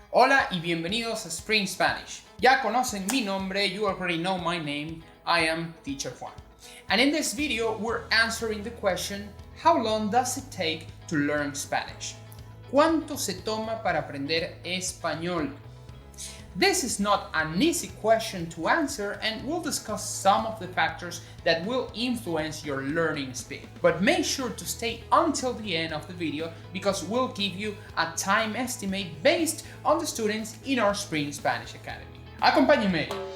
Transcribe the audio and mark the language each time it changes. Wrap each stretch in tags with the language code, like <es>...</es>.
<es>Hola y bienvenidos a Spring Spanish. Ya conocen mi nombre,</es> <en>you already know my name, I am Teacher Juan. And in this video, we're answering the question, how long does it take to learn Spanish?</en> <es>¿Cuánto se toma para aprender español?</es> <en>This is not an easy question to answer, and we'll discuss some of the factors that will influence your learning speed. But make sure to stay until the end of the video because we'll give you a time estimate based on the students in our Spring Spanish Academy.</en> <es>Acompáñenme.</es>